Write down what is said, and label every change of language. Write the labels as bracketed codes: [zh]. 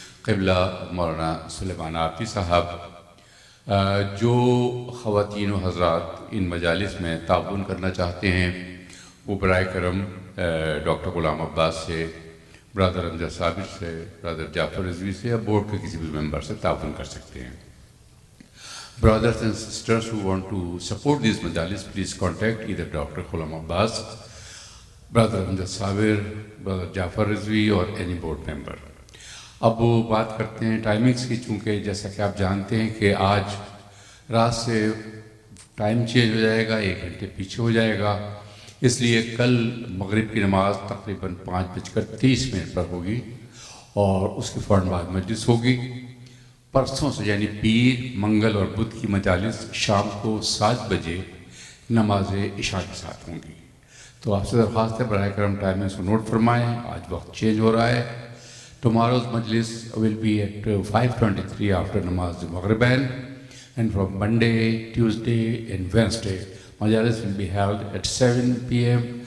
[ur] قبلہ مولانا سلیمان آپی صاحب، جو خواتین و حضرات ان مجالس میں تعاون کرنا چاہتے ہیں وہ برائے کرم ڈاکٹر غلام عباس سے، برادر امجد صابر سے، برادر جعفر رضوی سے یا بورڈ کے کسی بھی ممبر سے تعاون کر سکتے ہیں. [en] Brothers and sisters who want to support these majalis, please contact either Dr. Ghulam Abbas, Brother Amjad Sabir, Brother Jafar Rizvi or any board member. [ur] اب وہ بات کرتے ہیں ٹائمنگز کی، چونکہ جیسا کہ آپ جانتے ہیں کہ آج رات سے ٹائم چینج ہو جائے گا، 1 گھنٹے پیچھے ہو جائے گا، اس لیے کل مغرب کی نماز تقریباً 5:30 پر ہوگی اور اس کے فوراً بعد مجلس ہوگی. پرسوں سے یعنی پیر، منگل اور بدھ کی مجالس شام کو 7 بجے نماز عشاء کے ساتھ ہوں گی. تو آپ سے درخواست ہے براہ کرم ٹائمنگز کو نوٹ فرمائیں، آج وقت چینج ہو رہا ہے. [en] Tomorrow's majlis will be at 5:23 after Namaz Maghribin, and from Monday, Tuesday and Wednesday, majalis will be held at 7 p.m.